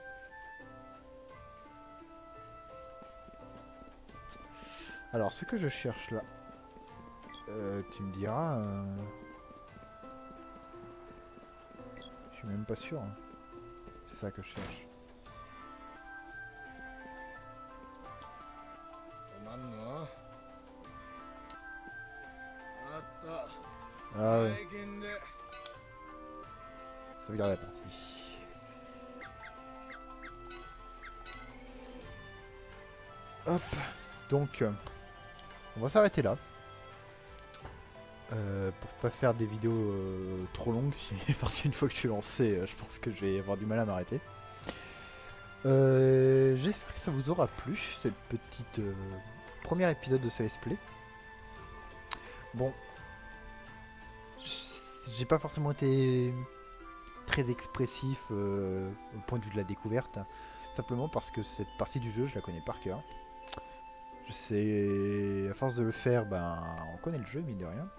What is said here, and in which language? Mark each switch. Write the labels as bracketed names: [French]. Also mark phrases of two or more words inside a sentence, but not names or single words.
[French] Alors ce que je cherche là. Tu me diras. Je suis même pas sûr. Hein. C'est ça que je cherche. なんのあった Ah ouais. 最近で Sauvegarde la partie. Hop. Donc, on va s'arrêter là. Pour pas faire des vidéos trop longues, parce qu'une fois que je suis lancé, je pense que je vais avoir du mal à m'arrêter. J'espère que ça vous aura plu, cette petite premier épisode de ce [English] let's play. [French] Bon, j'ai pas forcément été très expressif au point de vue de la découverte, simplement parce que cette partie du jeu, je la connais par cœur. Je sais, à force de le faire, ben, on connaît le jeu, mine de rien.